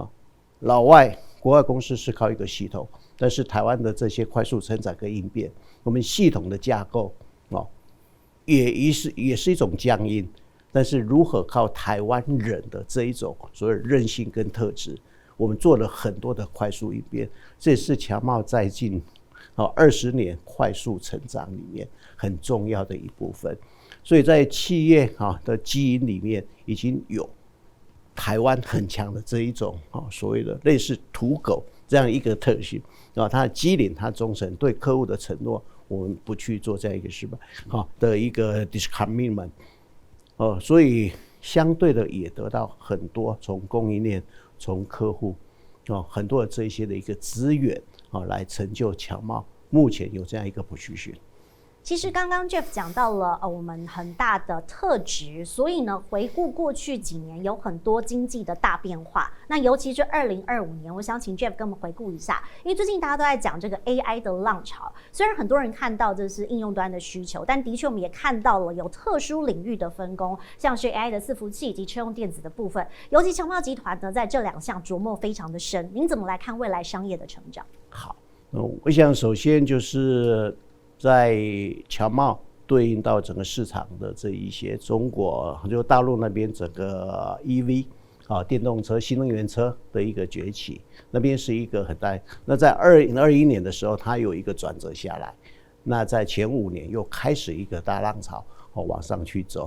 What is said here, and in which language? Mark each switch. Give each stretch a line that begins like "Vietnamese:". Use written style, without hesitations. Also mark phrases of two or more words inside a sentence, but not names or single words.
Chinese: 國外公司是靠一個系統，但是台灣的這些快速成長跟應變，我們系統的架構也是一種僵硬，但是如何靠台灣人的這一種所謂韌性跟特質，我們做了很多的快速應變，這也是強茂在近 20年快速成長裡面很重要的一部分。所以在企業的基因裡面已經有台灣很強的這一種所謂的類似土狗這樣一個特性啊，它的機靈，它忠誠，對客戶的承諾，我們不去做這樣一個失敗的一個 discommitment 所以相對的也得到很多從供應鏈、從客戶很多的這一些的一個資源來成就強茂目前有這樣一個position。其實剛剛 Jeff 講到了我們很大的特質，所以呢，回顧過去幾年有很多經濟的大變化。那尤其是2025年，我想請 Jeff 跟我們回顧一下，因為最近大家都在講這個 AI 的浪潮。雖然很多人看到這是應用端的需求，但的確我們也看到了有特殊領域的分工，像是 AI 的伺服器以及車用電子的部分。尤其強茂集團呢，在這兩項琢磨非常的深。您怎麼來看未來商業的成長？好，我想首先就是在強茂對應到整個市場的這一些中國就大陸那邊整個 EV 電動車、新能源車的一個崛起，那邊是一個很大。那在2021年的時候，它有一個轉折下來。那在前5年又開始一個大浪潮往上去走。